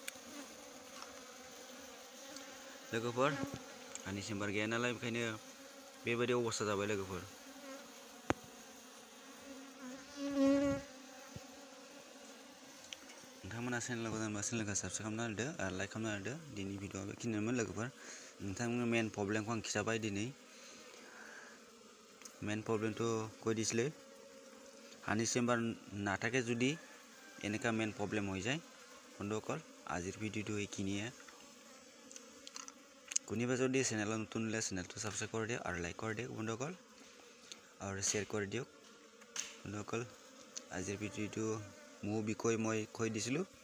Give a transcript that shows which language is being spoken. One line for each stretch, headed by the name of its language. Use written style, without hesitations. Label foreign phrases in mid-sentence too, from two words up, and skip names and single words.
Bodo: लोगोफोर हानि चेम्बर गैया नालाय बेखायनो बेबायदि अबस्था जाबाय लोगोफोर नोंथांमोना चेनेलाव गोदानबा चेनेलखौ साबस्क्राइब खालामना होदो आरो लाइक खालामना होदो दिनै भिडिअआ बेखिनियानोमोन लोगोफोर नोंथांमोननि
English: main problemखौ
Bodo: आं खिथाबाय दिनै
English: main problemটো
Assamese: কৈ দিছিলে হানি চেম্বাৰ নাথাকে যদি এনেকা
English: main problem
Assamese: হৈ যায় বন্ধুসকল আজিৰ ভিডিঅ'টো এইখিনিয়ে কোনোবা যদি চেনেলত নতুন হ'লে চেনেলটো সাবস্ক্ৰাইব কৰি দিয়ক আৰু লাইক কৰি দিয়ক বন্ধুসকল আৰু শ্বেয়াৰ কৰি দিয়ক বন্ধুসকল আজিৰ ভিডিঅ'টো মোৰ বিষয় মই কৈ দিছিলোঁ